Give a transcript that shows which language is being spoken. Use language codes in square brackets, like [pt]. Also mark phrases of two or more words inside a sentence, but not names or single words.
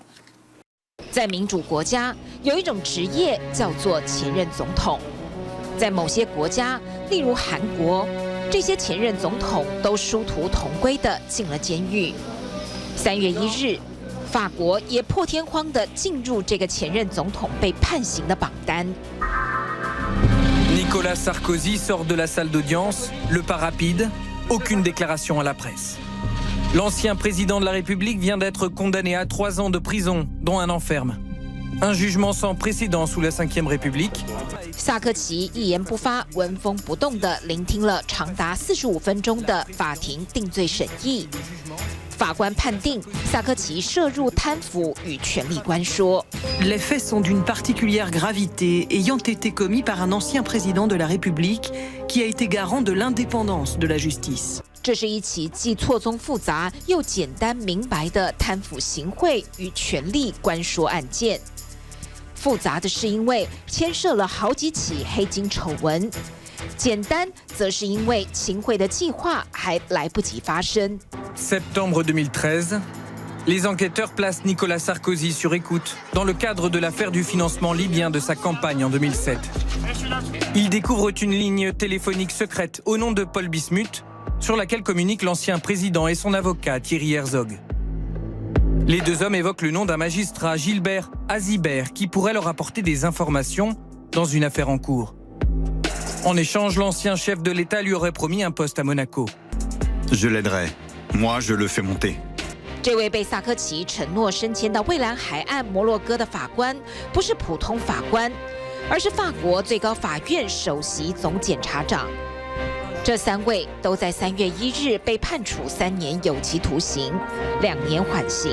[zh] 在民主国家，有一种职业叫做前任总统。在某些国家，例如韩国，这些前任总统都殊途同归地进了监狱。3月1日。法国也破天荒地进入这个前任总统被判刑的榜单。 [fr] Nicolas Sarkozy sort de la salle d'audience, le pas rapide, aucune déclaration à la presse. L'ancien président de la République vient d'être condamné à 3 ans de prison, dont 1 an ferme. Un jugement sans précédent sous la Ve République. [zh] 萨科齐一言不发，纹风不动地聆听了长达45分钟的法庭定罪审议。法官判定萨科齐涉入贪腐与权力关说。 [fr] Les faits sont d'une particulière gravité, ayant été commis par un ancien président de la République qui a été garant de l'indépendance de la justice. [zh] 这是一起既错综复杂又简单明白的贪腐行贿与权力关说案件。复杂的是因为牵涉了好几起黑金丑闻。简单则是因为行贿的计划还来不及发生。 [fr] Septembre 2013, les enquêteurs placent Nicolas Sarkozy sur écoute dans le cadre de l'affaire du financement libyen de sa campagne en 2007. Ils découvrent une ligne téléphonique secrète au nom de Paul Bismuth, sur laquelle communiquent l'ancien président et son avocat Thierry Herzog. Les 2 hommes évoquent le nom d'un magistrat, Gilbert Azibert, qui pourrait leur apporter des informations dans une affaire en cours. En échange, l'ancien chef de l'État lui aurait promis un poste à Monaco. Je l'aiderai. Moi, je le fais monter. [zh] 这位被萨科齐承诺升迁到蔚蓝海岸摩洛哥的法官，不是普通法官，而是法国最高法院首席总检察长。这3位都在3月1日被判处3年有期徒刑，2年缓刑。